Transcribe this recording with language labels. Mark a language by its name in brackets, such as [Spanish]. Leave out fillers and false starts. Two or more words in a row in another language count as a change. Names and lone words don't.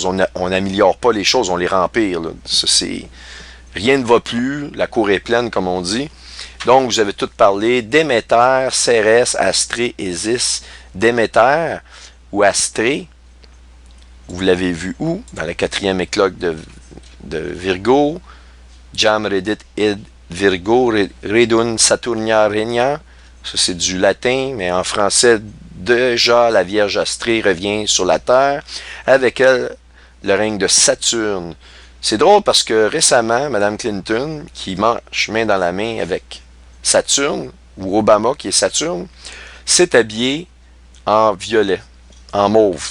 [French] On n'améliore pas les choses, on les rempire. Là. Rien ne va plus, la cour est pleine, comme on dit. Donc, vous avez tout parlé. Déméter, Cérès, Astrée, Isis. Déméter ou Astrée, vous l'avez vu où? Dans la 4e éclogue de Virgo. [Latin] Jam redit id Virgo, redun Saturnia regna. [French] Ça, c'est du latin, mais en français, déjà, la Vierge Astrée revient sur la Terre. Avec elle, le règne de Saturne. C'est drôle parce que récemment, Mme Clinton, qui marche main dans la main avec Saturne, ou Obama, qui est Saturne, s'est habillée en violet, en mauve.